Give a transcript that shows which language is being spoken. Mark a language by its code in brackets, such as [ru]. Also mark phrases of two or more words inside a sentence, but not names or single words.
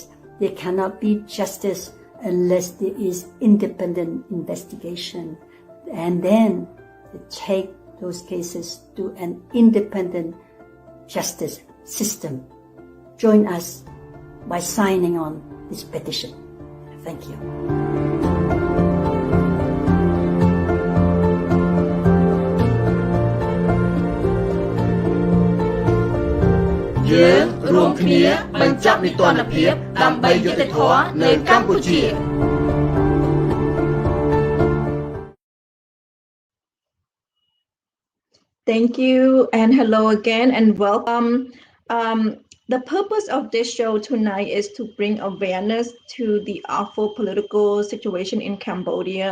[en] There cannot be justice unless there is independent investigation. And then to take those cases to an independent justice system. Join us by signing on this petition. Thank you. [km] Chúng រួមគ្នាបញ្ចប់នីតិរដ្ឋភាពដើម្បីយុត្តិធម៌នៅកម្ពុជា [en] Thank you and hello again and welcome. The purpose of this show tonight is to bring awareness to the awful political situation in Cambodia.